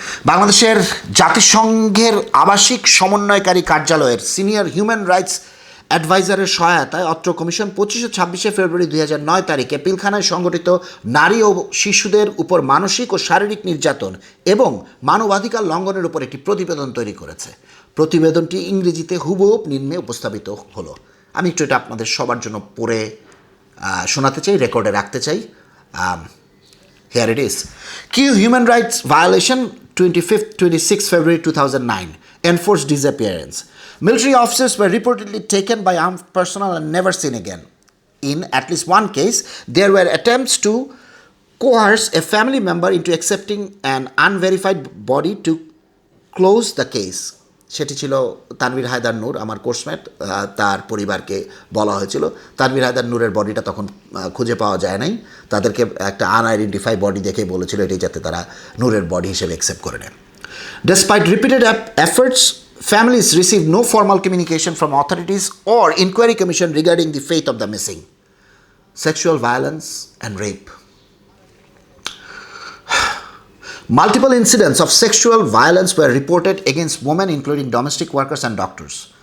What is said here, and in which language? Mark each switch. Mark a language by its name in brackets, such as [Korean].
[Bangla] বাংলাদেশের জাতিসংঘের আবাসিক সমন্বয়কারী কার্যালয়ের সিনিয়র হিউম্যান রাইটস অ্যাডভাইজারের সহায়তায় অত্র কমিশন 25-26 ফেব্রুয়ারি 2009 তারিখে পিলখানায় সংঘটিত নারী ও শিশুদের উপর মানসিক ও শারীরিক নির্যাতন এবং মানবাধিকার লঙ্ঘনের উপর একটি প্রতিবেদন তৈরি করেছে। প্রতিবেদনটি ইংরেজিতে হুবহু নিম্নে উপস্থাপিত হলো। আমি একটু এটা আপনাদের সবার জন্য পড়ে শোনাতে চাই, রেকর্ডে রাখতে চাই। [English] Here it is. Key human rights violation 26 February 2009. Enforced disappearance. Military officers were reportedly taken by armed personnel and never seen again. In at least one case, there were attempts to coerce a family member into accepting an unverified body to close the case. [Bangla] সেটি ছিল তানভীর হায়দার নূর, আমার coursemate. তার পরিবারকে বলা হয়েছিল, তানভীর হায়দার নূরের বডিটা তখন খুঁজে পাওয়া যায় নাই, তাদেরকে একটা আনআইডেন্টিফাই বডি দেখে বলেছিল এটি যাতে তারা নূরের বডি হিসেবে অ্যাকসেপ্ট করে নেয়। [English] Despite repeated efforts, families received no formal communication from authorities or inquiry commission regarding the fate of the missing. Sexual violence and rape. Multiple incidents of sexual violence were reported against women, including domestic workers and doctors.